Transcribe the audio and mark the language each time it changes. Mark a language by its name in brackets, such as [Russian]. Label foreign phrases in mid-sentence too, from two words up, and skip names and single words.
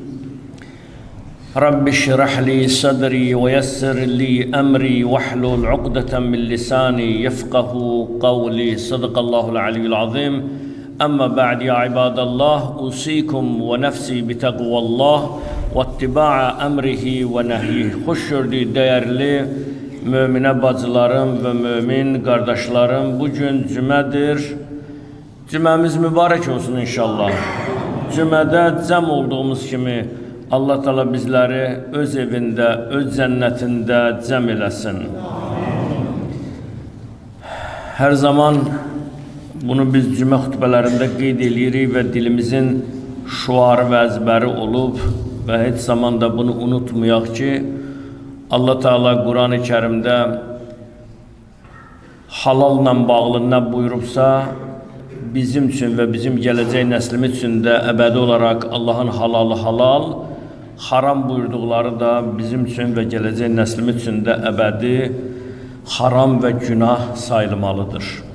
[Arabic] رب اشرح لي صدري ويسر لي أمري واحلل عقدة من لساني يفقه قولي صدق الله العلي العظيم أما بعد يا عباد الله أوصيكم ونفسي بتقوى الله واتباع أمره ونهيه خشردي [Azerbaijani] değerli Möminə bacılarım və mömin qardaşlarım, bugün cümədir. Cüməmiz mübarək olsun inşallah. Cümədə cəm olduğumuz kimi Allah Teala bizləri öz evində, öz cənnətində cəm eləsin. Hər zaman bunu biz cümə xutbələrində qeyd edirik və dilimizin şuarı və əzbəri olub və heç zaman da bunu unutmayaq ki, [Turkish] Allah Teala Kur'an-ı Kerim'de halalla bağlı ne buyurubsa bizim için ve bizim geleceği neslimiz için de ebedi olarak Allah'ın halalı halal, haram buyurdukları da bizim için ve geleceği neslimiz için de ebedi haram ve günah sayılmalıdır.